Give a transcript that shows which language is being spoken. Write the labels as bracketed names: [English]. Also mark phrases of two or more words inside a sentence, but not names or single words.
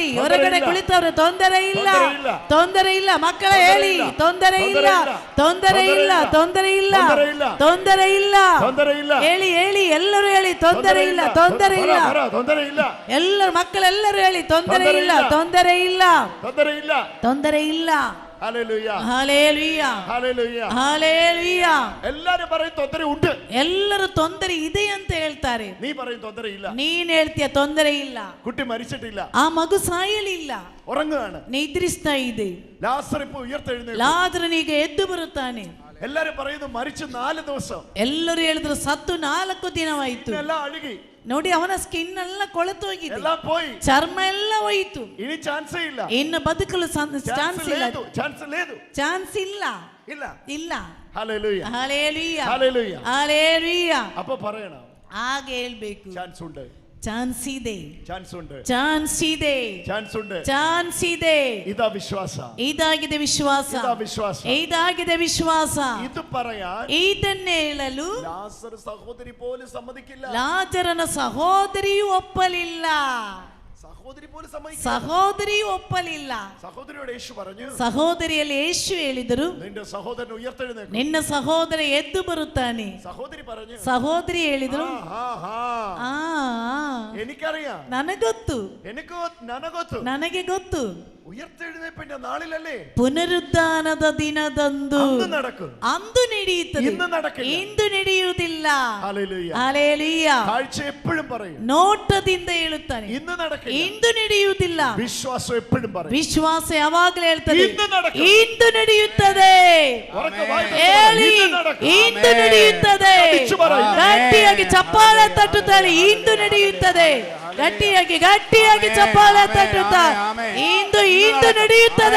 [Kannada] ಹೊರಗಡೆ ಕುಳಿತವ್ರೆ, ತೊಂದರೆ ಇಲ್ಲ, ತೊಂದರೆ ಇಲ್ಲ. ಮಕ್ಕಳ ಹೇಳಿ, ತೊಂದರೆ ಇಲ್ಲ, ತೊಂದರೆ ಇಲ್ಲ, ತೊಂದರೆ ಇಲ್ಲ, ತೊಂದರೆ ಇಲ್ಲ, ತೊಂದರೆ ಇಲ್ಲ. ಹೇಳಿ ಹೇಳಿ, ಎಲ್ಲರೂ ಹೇಳಿ. ತೊಂದರೆ ಇಲ್ಲ, ತೊಂದರೆ ಇಲ್ಲ, ತೊಂದರೆ ಇಲ್ಲ. ಎಲ್ಲರೂ ಮಕ್ಕಳೆಲ್ಲರೂ ಹೇಳಿ. ತೊಂದರೆ ಇಲ್ಲ, ತೊಂದರೆ ಇಲ್ಲ, ತೊಂದರೆ ಇಲ್ಲ, ತೊಂದರೆ ಇಲ್ಲ. [Malayalam] ഹല്ലേലൂയ, ഹല്ലേലൂയ, ഹല്ലേലൂയ, ഹല്ലേലൂയ. എല്ലാരും പറയും ತೊಂದರೆ ഉണ്ട്, [Kannada] ಎಲ್ಲರೂ ತೊಂದರೆ ಇದೆ ಅಂತ ಹೇಳ್ತಾರೆ. [Malayalam] നീ പറയും ತೊಂದರೆ ಇಲ್ಲ, [Kannada] ನೀನ್ ಹೇಳ್ತೀಯ ತೊಂದರೆ ಇಲ್ಲ. [Malayalam] കുട്ടി മരിച്ചിട്ടില്ല, [Kannada] ಆ ಮಗು ಸಾಯಲಿಲ್ಲ, [Malayalam] ഉറങ്ങുകയാണ്, [Kannada] ನಿದ್ರಿಸ್ತಾ ಇದೆ. [Malayalam] ലാസർ ഇപ്പോൾ ഉയർത്തെഴുന്നേൽക്കും. [Kannada] ಲಾಜರನಿಗೆ ಎದ್ದು ಬರುತ್ತಾನೆ. [Malayalam] എല്ലാരും പറയുന്നു മരിച്ചു 4 ദിവസം. [Kannada] ಎಲ್ಲರೂ ಹೇಳಿದ್ರು ಸತ್ತು 4 ದಿನವಾಯಿತು. [Malayalam] എല്ലാം അഴുകി. [Kannada] ನೋಡಿ, ಅವನ ಸ್ಕಿನ್ ಎಲ್ಲ ಕೊಳೆತೋಗಿದೆ, [Malayalam] എല്ലാം പോയി, [Kannada] ಚರ್ಮ ಎಲ್ಲ ಹೋಯಿತು. [Malayalam] ഇനി ചാൻസേ ഇല്ല, [Kannada] ಇನ್ನು ಬದುಕಲು ಚಾನ್ಸ್ ಇಲ್ಲ, [Telugu] ఛాన్స్ లేదు, [Kannada] ಚಾನ್ಸ್ ಇಲ್ಲ, ಇಲ್ಲ, ಇಲ್ಲ. [Malayalam] ഹല്ലേലൂയ, ഹല്ലേലൂയ, ഹല്ലേലൂയ, ഹല്ലേലൂയ. അപ്പൊ പറയണം, [Kannada] ಹಾಗೆ ಹೇಳ್ಬೇಕು. [Malayalam] ಚಾನ್ಸ್ ഉണ്ട്, [Kannada] ಚಾನ್ಸ್ ಇದೆ, [Malayalam] ಚಾನ್ಸ್ ഉണ്ട്, [Kannada] ಚಾನ್ಸ್ ಇದೆ, [Malayalam] ಚಾನ್ಸ್ ഉണ്ട്, [Kannada] ಚಾನ್ಸ್ ಇದೆ. [Malayalam] ഇതാ വിശ്വാസ, [Kannada] ಇದಾಗಿದೆ ವಿಶ್ವಾಸ, [Malayalam] ഇതാ വിശ്വാസ, [Kannada] ಇದಾಗಿದೆ ವಿಶ್ವಾಸ. [Malayalam] ഇത് പറയാൻ [Kannada] ಇದನ್ನೇ ಹೇಳಲು [Malayalam] ലാസർ സഹോദരി പോലും സമ്മതിക്കില്ല. [Kannada] ಲಾಜರನ ಸಹೋದರಿಯೂ ಒಪ್ಪಲಿಲ್ಲ, [Malayalam] സഹോദരി പോലും സമ്മതിക്കില്ല, [Kannada] ಸಹೋದರಿಯೂ ಒಪ್ಪಲಿಲ್ಲ. [Malayalam] സഹോദരിയോട് യേശു പറഞ്ഞു, [Kannada] ಸಹೋದರಿಯಲ್ಲಿ ಯೇಸು ಹೇಳಿದರು, [Malayalam] നിന്റെ സഹോദരൻ ഉയർത്തെഴുന്നേൽക്കും. [Kannada] ನಿನ್ನ ಸಹೋದರ ಎದ್ದು ಬರುತ್ತಾನೆ. [Malayalam] സഹോദരി പറഞ്ഞു, [Kannada] ಸಹೋದರಿ ಹೇಳಿದ್ರು, [Malayalam] എനിക്കറിയാം, [Kannada] ನನಗೊತ್ತು, ನನಗೆ ಗೊತ್ತು. [Malayalam] ഉയർത്തെഴുന്നേൽപ്പിന്റെ നാളിലല്ലേ, [Kannada] ಪುನರುದ್ಧಾನದ ದಿನದಂದು [Malayalam] നടക്കും, [Kannada] ಅಂದು ನಡೆಯುತ್ತದೆ, ಇಂದು ನಡೆಯುವುದಿಲ್ಲ. [Malayalam] ഹല്ലേലൂയ, [Kannada] ಹಲ್ಲೆಲೂಯ. [Malayalam] കാഴ്ച എപ്പോഴും പറയും, [Kannada] ನೋಟದಿಂದ ಹೇಳುತ್ತಾನೆ, [Malayalam] ഇന്ന് നടക്കില്ല. [Kannada] ಇಂದು ನಡೆಯುವುದಿಲ್ಲ. [Malayalam] വിശ്വാസം എപ്പോഴും പറയും, [Kannada] ವಿಶ್ವಾಸ ಯಾವಾಗಲೂ ಹೇಳ್ತದೆ, [Malayalam] ಇಂದು നടക്കും, [Kannada] ಇಂದು ನಡೆಯುತ್ತದೆ. ಹೇಳಿ, ಇಂದು ನಡೆಯುತ್ತದೆ. ಗಟ್ಟಿಯಾಗಿ ಚಪ್ಪಾಳೆ ತಟ್ಟುತ್ತಾಳೆ, ಇಂದು ನಡೆಯುತ್ತದೆ. ಗಟ್ಟಿಯಾಗಿ ಗಟ್ಟಿಯಾಗಿ ಚಪ್ಪಾಳೆ ತಟ್ಟುತ್ತಾ ಇಂದು ಇಂದು ನಡೆಯುತ್ತದೆ.